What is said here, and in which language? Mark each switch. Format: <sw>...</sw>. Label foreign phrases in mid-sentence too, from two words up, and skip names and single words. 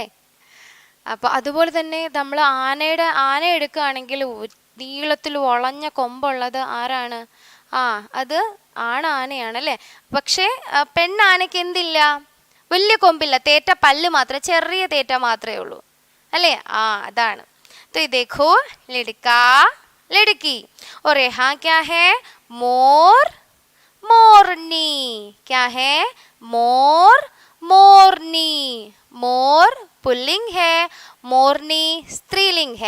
<ml>അപ്പോൾ അതുപോലെ തന്നെ നമ്മൾ ആന എടുക്കുകയാണെങ്കിൽ നീളത്തിൽ വളഞ്ഞ കൊമ്പുള്ളത് ആരാണ്? അത് ആണാനയാണ് അല്ലേ. പക്ഷേ പെണ്ണാനയ്ക്ക് എന്തില്ല? വലിയ കൊമ്പില്ല, തേറ്റ പല്ല് മാത്രം, ചെറിയ തേറ്റ മാത്രമേ ഉള്ളൂ അല്ലേ? അതാണ്.</ml> <hi>तो देखो लड़का लड़की. और यहाँ क्या है? मोर मोरनी. क्या है? मोर मोरनी. मोर पुल्लिंग है, मोरनी स्त्रीलिंग है.</hi>